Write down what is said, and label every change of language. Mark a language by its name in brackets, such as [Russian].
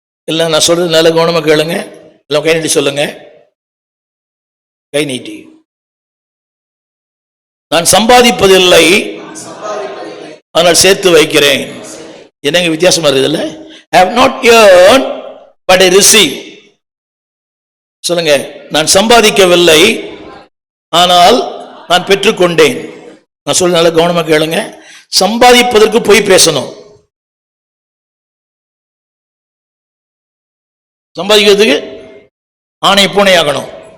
[Tamil] இல்லை நான் சொல்றது நல்ல கவனமா கேளுங்க. எல்லாம் கை நீட்டி சொல்லுங்க. கை நீட்டி. நான் சம்பாதிப்பதில்லை, ஆனால் சேர்த்து வைக்கிறேன். என்னங்க வித்தியாசமா இருக்குதுல்ல? [English] I have not earned but I receive. [Tamil] சொல்லுங்க, நான் சம்பாதிக்கவில்லை ஆனால் நான் பெற்றுக்கொண்டேன். நான் சொல்ல நல்ல கவனமா கேளுங்க. சம்பாதிப்பதற்கு போய் பேசணும், சம்பாதிக்கிறதுக்கு ஆணை பூனை ஆகணும்.